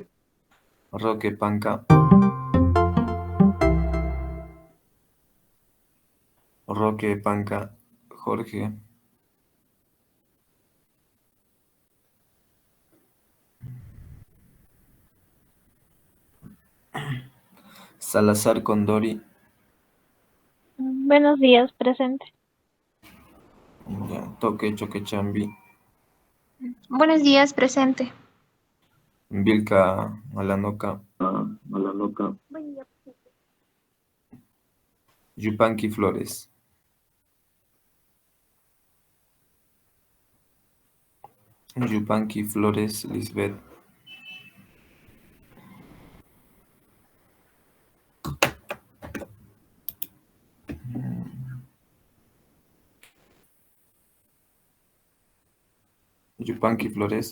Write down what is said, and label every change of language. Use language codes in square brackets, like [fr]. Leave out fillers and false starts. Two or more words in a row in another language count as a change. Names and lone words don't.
[es] Roque Panca, Roque Panca, Jorge, Salazar Condori, Buenos días, presente. Toque Choquechambi, Buenos días, presente. Vilca Malanoca, Yupanqui Flores, Yupanqui Flores Lisbeth, Yupanqui Flores,